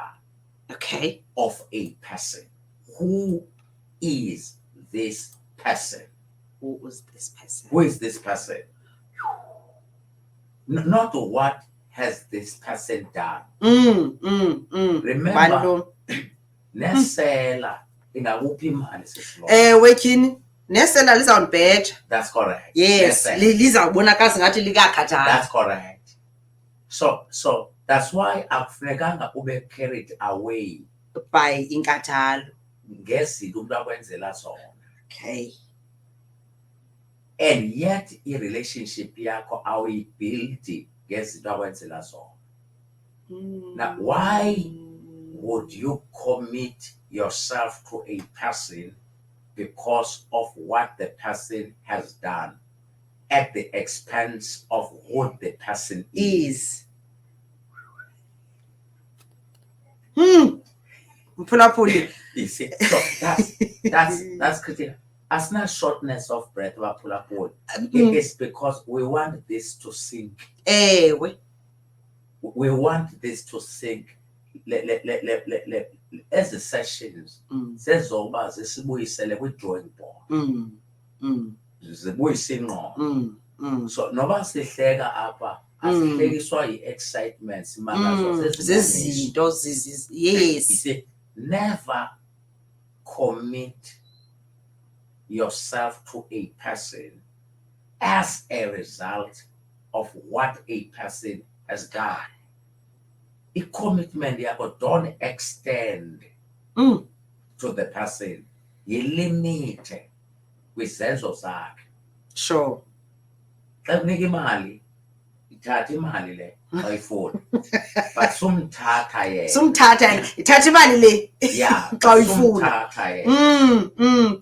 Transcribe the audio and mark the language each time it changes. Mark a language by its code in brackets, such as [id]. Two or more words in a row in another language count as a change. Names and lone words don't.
[en] Okay. of a person. Who is this person? Who is this person? Who is this person? Not what has this person done. Remember, [xh] nesela ingakuphi imali sesiloza. Wetyini nesela lizawundibheja. [en] That's correct. Yes, [xh] lizawubonakala ngathi likakhathala. [en] That's correct. So that's why [xh] akufunekanga ube [en] carried away [xh] By inkathalo. ngezinto umuntu akwenzela zona. [en] Okay. And yet [xh] i-relationship yakho awuyibuildi ngezinto akwenzela zona. [en] Now, why would you commit yourself to a person because of what the person has done at the expense of who the person is? [xh] Mphulaphuli. [en] You see, so that's critical. As not shortness of breath, it is because we want this to sink. We want this to sink. As the sessions, says Zoba, [xh] zisibuyisele kwi-drawing board. Zibuyise ingqondo. So noba sihleka apha, asihlekiswa yi-excitement simanga Zezinto yes. [en] You see, never commit yourself to a person as a result of what a person has done. A commitment yakho don't extend to the person. [xh] Yilimite kwizenzo zakhe. [en] Sure. [xh] Xa kunika imali, ithatha imali le ayifuni. But sumthatha yena. Sumthatha, ithatha imali le. [en] Yeah, [xh] xa uyifuna. sumthatha yena.